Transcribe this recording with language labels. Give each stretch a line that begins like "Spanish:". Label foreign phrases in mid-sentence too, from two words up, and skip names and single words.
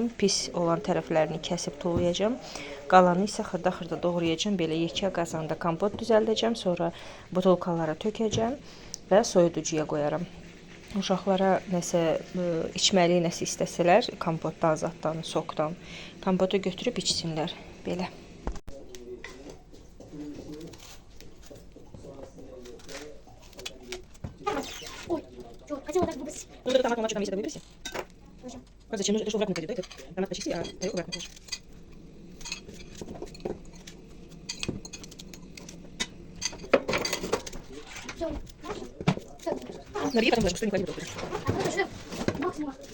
Azerbaijani: Pis olan tərəflərini kəsib tulayacağam. Qalanı isə xırda-xırda doğrayacağam. Belə yekə qazanda kompot düzəldəcəm. Sonra butulkalara tökəcəm və soyuducuya qoyaram. Uşaqlara nəsə içməli, nəsə istəsələr, kompotdan, zaddan, sokdan kompotu götürüb içsinlər. Belə.
Russian: Ну, вот это томат, он там есть, это выброси. А зачем? Это что, обратно пойдет, да? Это томат почисти, а его обратно положи. Набери, потом ложь, что не клади в руку.